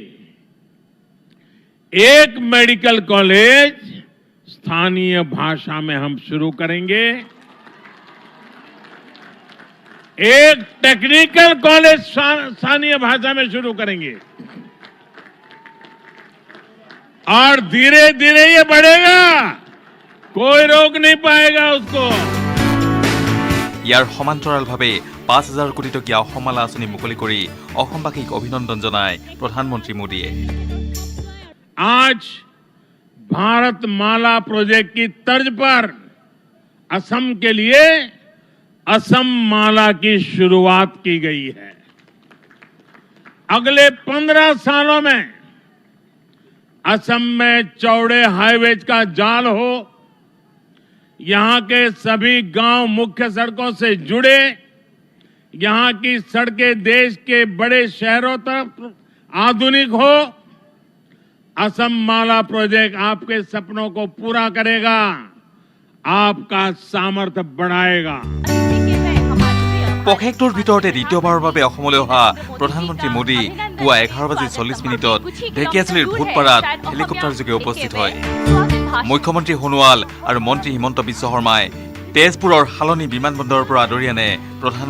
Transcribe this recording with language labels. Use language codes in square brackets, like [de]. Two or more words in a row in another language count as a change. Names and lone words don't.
[hi] एक मेडिकल कॉलेज स्थानीय भाषा में हम शुरू करेंगे, एक टेक्निकल कॉलेज स्थानीय भाषा में शुरू करेंगे और धीरे धीरे ये बढ़ेगा, कोई रोक नहीं पाएगा उसको। [as] ইয়াৰ সমান্তৰালভাৱে ৫,০০০ কোটি টকীয়া অসমমালা আঁচনি মুকলি কৰি অসমবাসীক অভিনন্দন জনায় প্ৰধানমন্ত্ৰী মোদীয়ে। [hi] आज भारतमाला प्रोजेक्ट की तर्ज पर असम के लिए असम माला की शुरुआत की गई है। अगले 15 सालों में असम में चौड़े हाईवेज का जाल हो, यहां के सभी गांव मुख्य सड़कों से जुड़े, यहां की सड़कें देश के बड़े शहरों तक आधुनिक हो। असम माला प्रोजेक्ट आपके सपनों को पूरा करेगा, आपका सामर्थ्य बढ़ाएगा। [as] পষেকটোৰ ভিতৰতে দ্বিতীয়বাৰৰ বাবে অসমলৈ অহা প্ৰধানমন্ত্ৰী মোদী পুৱা 11:40 ঢেকিয়াজুলিৰ ভূতপাৰাত হেলিকপ্টাৰযোগে উপস্থিত হয়। মুখ্যমন্ত্ৰী সোণোৱাল আৰু মন্ত্ৰী হিমন্ত বিশ্ব শৰ্মাই তেজপুৰৰ হালনি বিমানবন্দৰৰ পৰা আদৰি আনে প্ৰধানমন্ত্ৰীগৰাকী।